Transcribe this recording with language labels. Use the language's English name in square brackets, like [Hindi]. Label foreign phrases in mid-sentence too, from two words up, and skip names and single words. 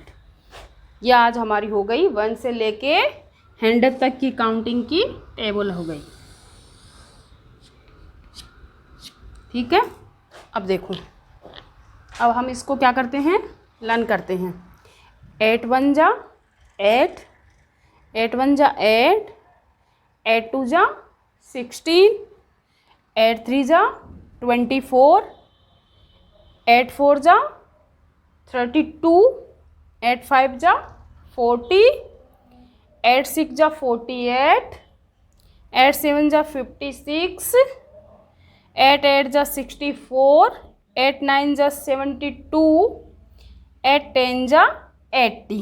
[Hindi] ये आज हमारी हो गई 1 से लेके 100 तक की काउंटिंग की टेबल हो गई। ठीक है, अब देखो, अब हम इसको क्या करते हैं, लर्न करते हैं। 8 1 जा 8, 8 1 जा 8, 8 2 जा 16, 8 3 जा 24, 8 4 जा 32, 8 5 जा 40, 8 6 जा 48, 8 7 जा 56, 8 8 जा 64, 8 9 जा 72, 8 10 जा 80।